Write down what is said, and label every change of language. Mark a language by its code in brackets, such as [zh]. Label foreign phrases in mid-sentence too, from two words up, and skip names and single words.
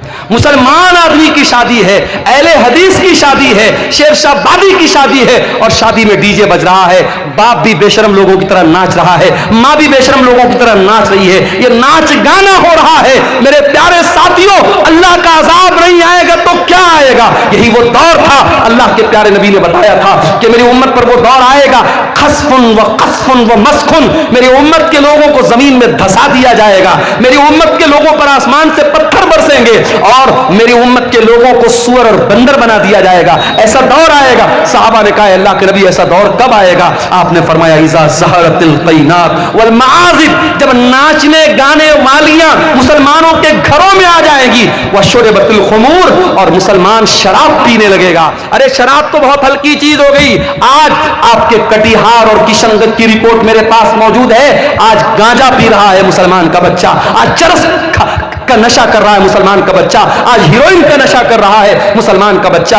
[hi] मुसलमान आदमी की शादी है, अहले हदीस की शादी है, शेरशाबादी की शादी है और शादी में डीजे बज रहा है। बाप भी बेशरम लोगों की तरह नाच रहा है, माँ भी बेशरम लोगों की तरह नाच रही है, ये नाच गाना हो रहा है। मेरे प्यारे साथियों, अल्लाह का अजाब नहीं आएगा तो क्या आएगा? जाएगा। यही वो दौर था, अल्लाह के प्यारे नबी ने बताया था कि मेरी उम्मत पर वो दौर आएगा, [ar] خسفٌ ومسخٌ, [hi] मेरी उम्मत के लोगों को जमीन में धसा दिया जाएगा, मेरी उम्मत के लोगों पर आसमान से पत्थर बरसेंगे और मेरी उम्मत के लोगों को सुअर और बंदर बना दिया जाएगा। ऐसा दौर आएगा। सहाबा ने कहा, अल्लाह के नबी ऐसा दौर कब आएगा? आपने फरमाया, [ar] إذا ظهرت القينات والمعازف, [hi] जब नाचने गाने वालियां मुसलमानों के घरों में आ जाएंगी, [ar] وشُربت الخمور, [hi] और मुसलमान शराब पीने लगेगा। अरे शराब तो बहुत हल्की चीज हो गई, आज आपके कटिहार और किशनगंज की रिपोर्ट मेरे पास मौजूद है। आज गांजा पी रहा है मुसलमान का बच्चा, आज चरस का नशा कर रहा है मुसलमान का बच्चा, आज हीरोइन का नशा कर रहा है मुसलमान का बच्चा।